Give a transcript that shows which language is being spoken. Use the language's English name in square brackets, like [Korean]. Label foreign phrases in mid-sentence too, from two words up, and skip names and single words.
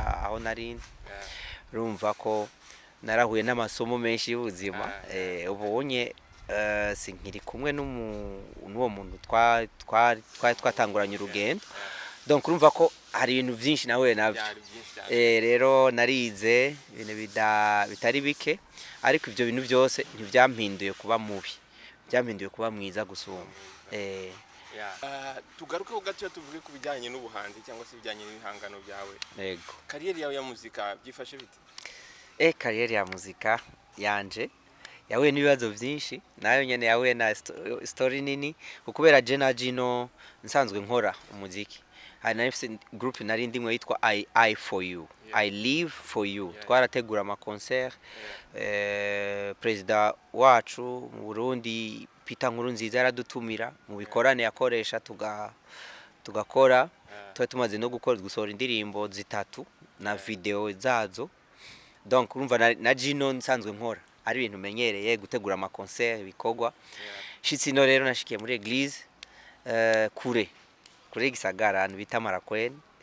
[Rundi] aho narindi urumva ko narahuye n'amasomo menshi y'ubuzima ubonye sinkiri kumwe n'uwo muntu twatanguranye urugendo donc urumva ko hari ibintu byinshi nawe navyo rero narize ibintu bitari bike ariko ivyo bintu byose ntivyampinduye kuba mubi byampinduye kuba mwiza gusumba [Kinyarwanda] tugaruke ho gato tuvuge ku bijyanye n'ubuhanzi cyangwa se bijyanye n'ibihangano byawe yego kariyeri yawe ya muzika byifashe bite [Rundi] kariyeri ya muzika yanje yahuye n'ibibazo byinshi nayo nyene yahuye na story nini kubera je na Gino nsanzwe nkora umuziki hari na group nari ndimwe yitwa [English] I for you I live for you [Rundi] twarategura ama concert president wacu mu Burundi Peter Nkurunziza yaradutumira mu bikorane yakoresha tugakora tumaze no gusohora indirimbo zitatu na video zazo donc urumva na Gino nsanzwe nkora ari ibintu menyereye gutegura ama concert bikogwa shitsino rero nashikiye muri eglise kure Gisagara bita Marakweni